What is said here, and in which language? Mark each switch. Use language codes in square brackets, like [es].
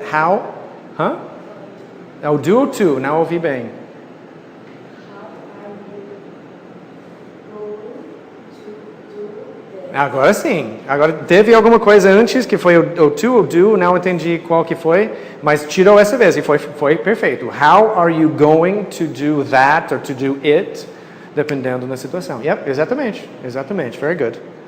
[pt] How? É o do ou to? Não ouvi bem. Agora sim. Agora teve alguma coisa antes que foi o to ou do, não entendi qual que foi, mas tirou essa vez e foi perfeito. [en] How are you going to do that or to do it? [pt] Dependendo da situação. Yep, exatamente. [en] Very good.